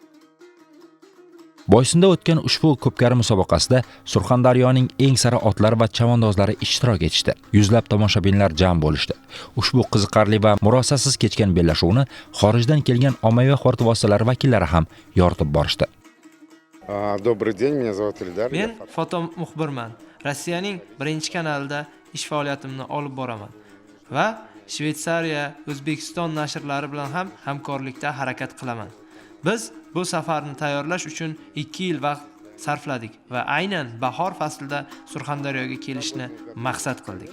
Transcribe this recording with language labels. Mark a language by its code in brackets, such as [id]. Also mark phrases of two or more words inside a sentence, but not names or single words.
[uz] Boysunda o'tgan ushbu ko'pkari musobaqasida Surxondaryoning eng sara otlari va chavandozlari ishtirok etishdi. Yuzlab tomoshabinlar jam bo'lishdi. Ushbu qiziqarli va murosasiz kechgan bellashuvni xorijdan kelgan ommaviy axborot vositalari vakillari ham yoritib borishdi. [ru] Добрый день, меня зовут Ильдар. [uz] Men foto muxbirman. Rossiyaning birinchi kanalida ish faoliyatimni olib boraman va Shveysariya, O'zbekiston nashrlari bilan ham hamkorlikda harakat qilaman. Biz bu safarni tayyorlash uchun 2 yil vaqt sarfladik va aynan bahor faslida Surxondaryoga kelishni maqsad qildik.